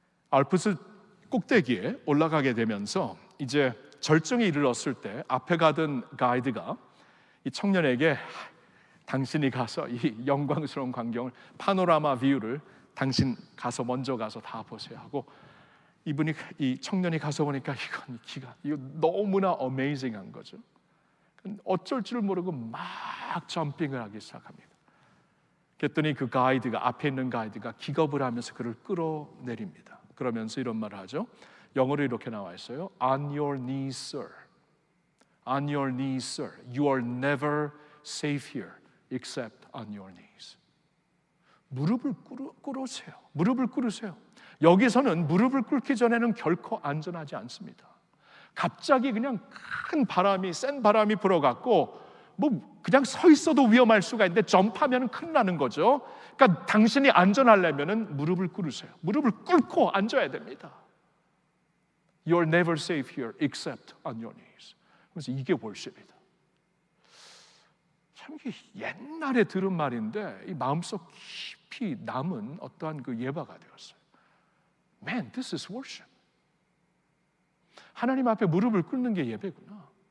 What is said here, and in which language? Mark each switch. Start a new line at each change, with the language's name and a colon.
Korean: 알프스 꼭대기에 올라가게 되면서 이제 절정에 이르렀을 때 앞에 가던 가이드가 이 청년에게 당신이 가서 이 영광스러운 광경을, 파노라마 뷰를 당신 가서 먼저 가서 다 보세요 하고, 이 청년이 가서 보니까 이거 너무나 어메이징한 거죠. 어쩔 줄 모르고 막 점핑을 하기 시작합니다. 그랬더니 그 가이드가, 앞에 있는 가이드가 기겁을 하면서 그를 끌어내립니다. 그러면서 이런 말을 하죠. 영어로 이렇게 나와 있어요.
English: On your knees, sir. On your knees, sir. You are never safe here except on your knees.
Korean: 무릎을 꿇으세요. 무릎을 꿇으세요. 여기서는 무릎을 꿇기 전에는 결코 안전하지 않습니다. 갑자기 그냥 큰 바람이, 센 바람이 불어갖고 뭐 그냥 서 있어도 위험할 수가 있는데 점프하면 큰일 나는 거죠. 그러니까 당신이 안전하려면은 무릎을 꿇으세요. 무릎을 꿇고 앉아야 됩니다.
English: You're never safe here except on your knees.
Korean: 그래서 이게 월십이다. 참 이게 옛날에 들은 말인데 이 마음속 깊이 남은 어떠한 그 예화가 되었어요.
English: Man, this is worship.
Korean: 하나님 앞에 무릎을 꿇는 게 예배구나.